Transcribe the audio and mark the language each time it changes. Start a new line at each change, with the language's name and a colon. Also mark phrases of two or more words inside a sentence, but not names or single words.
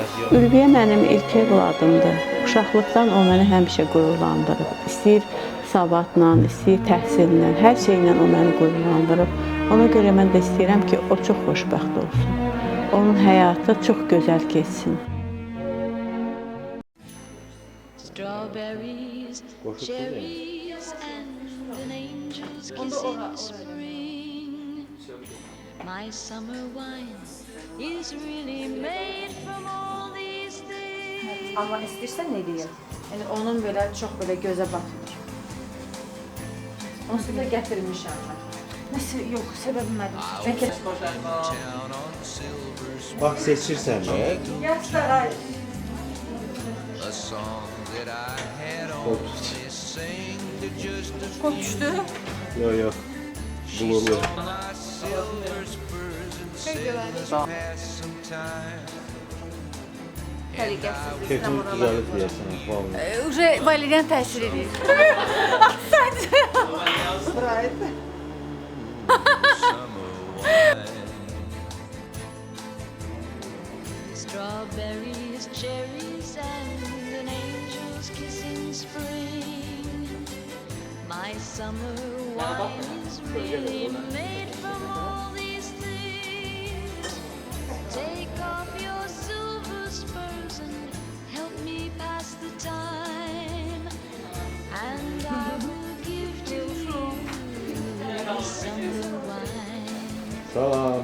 Azerbaijani: Ülviyə mənim ilk övladımdır. Uşaqlıqdan o məni həmişə qürurlandırıb. İstəyir savadla, istəyir təhsillə, hər şeylə o məni qürurlandırıb. Ona görə mən də istəyirəm ki, o çox xoşbəxt olsun. Onun həyatı çox gözəl keçsin.
English: Strawberries, cherries, and an angel's kiss in spring. My summer wine is really made from all these things.
Azerbaijani: Amma istəyirsən nə deyim? Yəni onun belə çox belə gözə batmır. Onsuz da gətirmişəm mən. Nəsə yox, səbəbi mənim. Bəlkə Bax, seçirsən də. Yaxşılar. Qol düşdü. Yox, yox. Bulurlu. Keyfin düzəlir deyəsən, vallahi. Uje valideyn təsir edir.
English: Strawberries, cherries, and an angel's kiss in spring. My summer wine is really made from all these things. Take off your silver spurs and help me pass the time. And I will give to you the summer wine.
Azerbaijani: Salam.